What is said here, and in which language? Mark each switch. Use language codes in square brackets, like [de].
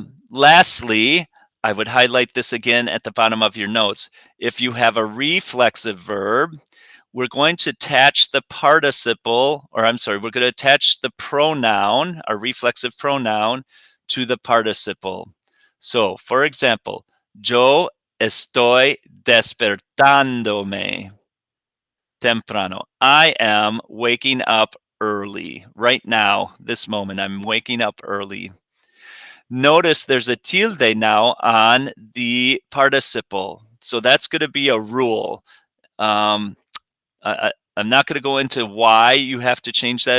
[en] Lastly, I would highlight this again at the bottom of your notes. If you have a reflexive verb, we're going to attach the participle, or I'm sorry, we're going to attach the pronoun, our reflexive pronoun, to the participle. So, for example, [es] yo estoy despertándome temprano. [en] I am waking up early. Right now, this moment, I'm waking up early. Notice there's a tilde now on the participle. So that's going to be a rule. I'm not going to go into why you have to change that.